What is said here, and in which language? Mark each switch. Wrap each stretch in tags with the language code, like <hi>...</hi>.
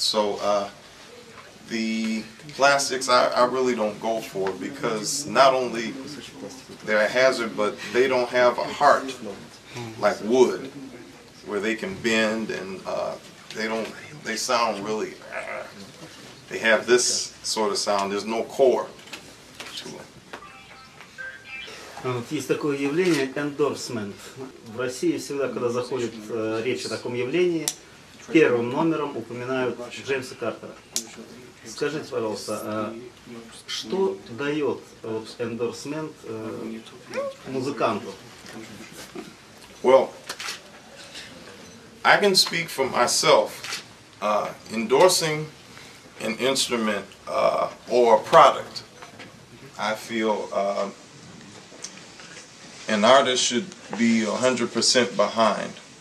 <en>So the plastics I really don't go for, because not only they're a hazard, but they don't have a heart like wood where they can bend, and they sound really, they have this sort of sound, there's no core to them.</en> <ru>Вот есть такое явление endorsement. В России всегда, когда заходит речь о таком явлении, первым номером упоминают Джеймса Картера. Скажите, пожалуйста, что дает endorsement музыканту?</ru> <en>Well, I can speak for myself. Endorsing an instrument or a product, I feel an artist should be 100% behind.</en>